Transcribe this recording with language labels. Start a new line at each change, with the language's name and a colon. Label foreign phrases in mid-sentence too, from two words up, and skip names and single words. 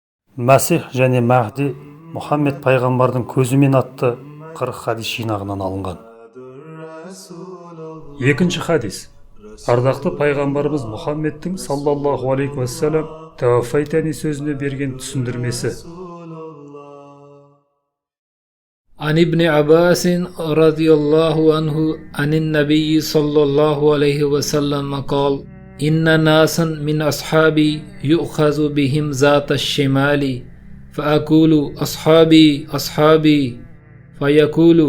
Kazakh: Мәсих және Мәһди Мұхаммед пайғамбардың көзімен атты 40 хадис жинағынан алынған. Екінші хадис. Ардақты пайғамбарымыз Мұхаммедтің
Arabic: صلى الله عليه وسلم
Kazakh: тәуафайтани сөзіне берген түсіндірмесі.
Arabic: عن ابن عباس رضي الله عنه عن النبي صلى الله عليه وسلم قال إن ناسا من أصحابي يؤخذ بهم ذات الشمال فأقول أصحابي أصحابي فيقول